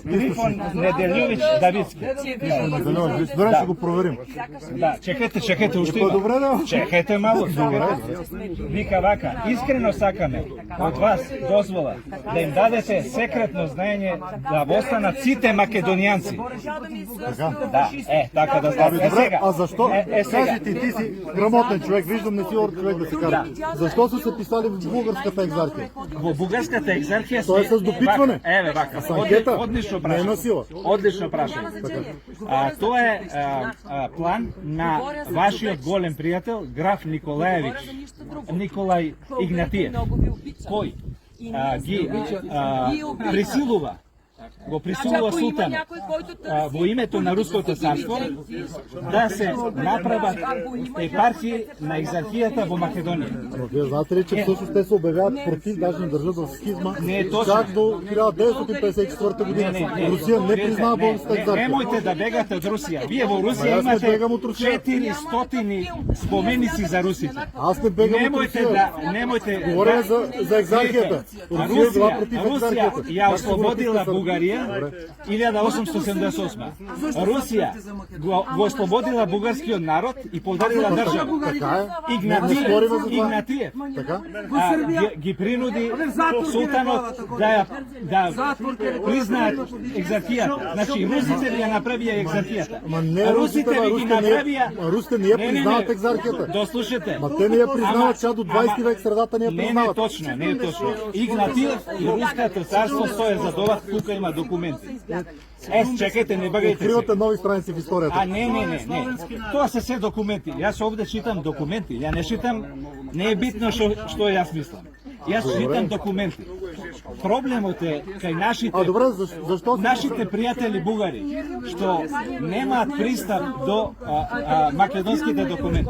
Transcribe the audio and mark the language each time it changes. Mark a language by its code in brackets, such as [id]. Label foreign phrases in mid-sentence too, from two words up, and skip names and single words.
[mk] Трифон Неделјовиќ Давидски. [bg] Добре, ще го проверим. [mk] Да, чекайте, уште има. Добре, да. Чекайте малку, Вика вака, искрено сакаме од вас дозвола да им дадете секретно знаење да останат сите македонијанци. Да, така да стане. [bg] Добре, [mk] Сега. [bg] а защо? [mk] Сега. Кажи ти си грамотен човек, виждам не си орд човек да се каже. [bg] Защо са се писали в българската екзархия? [mk] Во бугарската екзархија [bg] Тоа е с допитване. [mk] Еве вака. [bg] С анкета. [mk] Одлично [bg] Не е на [mk] прашање. [bg] сила. [mk] Одлично прашање. Тоа е план на вашиот голем пријател граф Николаевич, Николај Игнатиев, кој ги присилува, го присилува султана во името на Руското царство да се направат епархии на екзархијата во Македонија. [bg] Но вие знаете ли, че всъщност те се обявяват против, даже не държат в схизма, [mk] Не е точно. [bg] чак до 1954 година. Русия не признава българската екзархия. [mk] Немојте да бегате од Русија. Вие во Ма Русија јас не имате бегам од Русија. 400 споменици за русите. [bg] Аз не бегам от Русия. [mk] Немојте [bg] Говоря за екзархията. Русия е била против [mk] Русија [bg] екзархията. [mk] ја ослободила Бугарија 1888. Русија го ослободила бугарскиот народ и подарила држава. Така е. Игнатиев Така? ги принуди султанот да признаат екзархијата. Значи русите ли ја направија екзархијата? [bg] Ма не русите, [mk] ли ги направија? [bg] русите не я признават екзархията. [mk] Дослушате. [bg] Ма те не я признават, ча до 20 век средата не я [mk] Не е [bg] признават. [mk] точно, не е точно. [bg] Игнатиев и Руското царство стоje за това, тука има документи. Чекайте, не бъгайте се. Откривате нови страници в историята. [mk] Не. Тоа се се документи. Јас овде читам документи. Ја не читам, не е битно што јас мислам. Јас читам документи. Проблемот е кај нашите [bg] Добре, защо? [mk] нашите пријатели бугари што немаат пристап до македонските документи.